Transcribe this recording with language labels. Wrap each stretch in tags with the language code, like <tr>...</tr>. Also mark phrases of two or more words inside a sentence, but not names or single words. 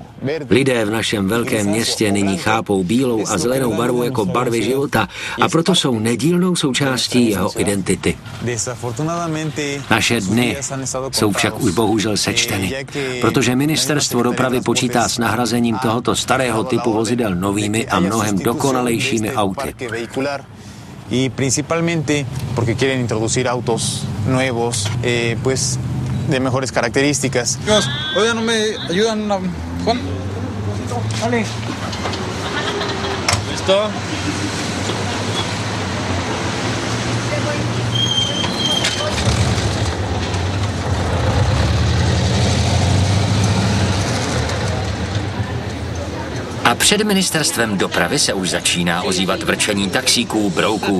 <cs>Lidé v našem velkém městě nyní chápou bílou a zelenou barvu jako barvy života a proto jsou nedílnou součástí jeho identity. Naše dny jsou však už bohužel sečteny, protože ministerstvo dopravy počítá s nahrazením tohoto starého typu vozidel novými a mnohem dokonalejšími auty.</cs> <es>Y principalmente porque quieren introducir autos nuevos, pues de mejores características. Oigan, ¿no me ayudan, Juan? Vale. ¿Listo?</es> <cs>A před ministerstvem dopravy se už začíná ozývat vrčení taxíků, brouků.</cs>